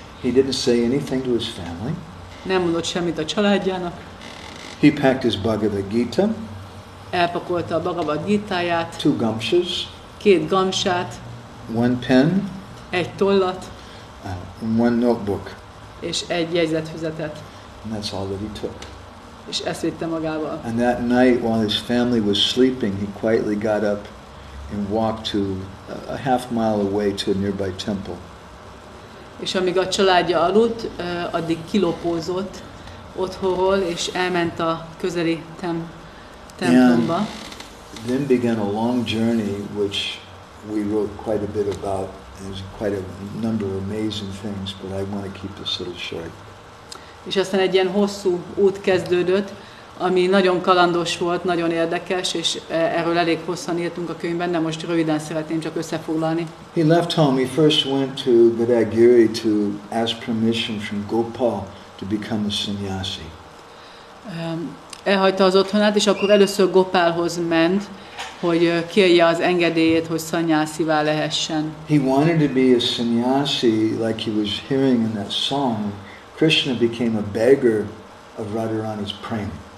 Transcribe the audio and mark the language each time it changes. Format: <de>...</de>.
<en>He didn't say anything to his family.</en> <hu>Nem mondott semmit a családjának.</hu> <en>He packed his Bhagavad Gita,</en> <hu>Elpakolta a Bhagavad Gitáját,</hu> <en>2 gamshas,</en> <hu>2 gamsát,</hu> <en>1 pen,</en> <hu>egy tollat,</hu> <en>and 1 notebook.</en> <hu>és egy jegyzetfüzetet.</hu> <en>And that's all that he took.</en> <hu>És ezt vitte magával.</hu> <en>And that night, while his family was sleeping, he quietly got up and walked to a half mile away to a nearby temple.</en> <hu>És amíg a családja aludt, addig kilopózott otthonról, és elment a közeli templomba.</hu> <en>And then began a long journey, which we wrote quite a bit about. There's quite a number of amazing things, but I want to keep this little short.</en> <hu>És aztán egy ilyen hosszú út kezdődött, ami nagyon kalandos volt, nagyon érdekes, és erről elég hosszan írtunk a könyvben, de most röviden szeretném csak összefoglalni.</hu> <en>He left home. He first went to Gour to ask permission from Gopal to become a sannyasi.</en> <hu>Elhagyta az otthonát, és akkor először Gopálhoz ment, hogy kérje az engedélyét, hogy szannyászivá lehessen.</hu> <en>He wanted to be a sannyasi like he was hearing in that song. Krishna became a beggar of Radharani's prem.</en>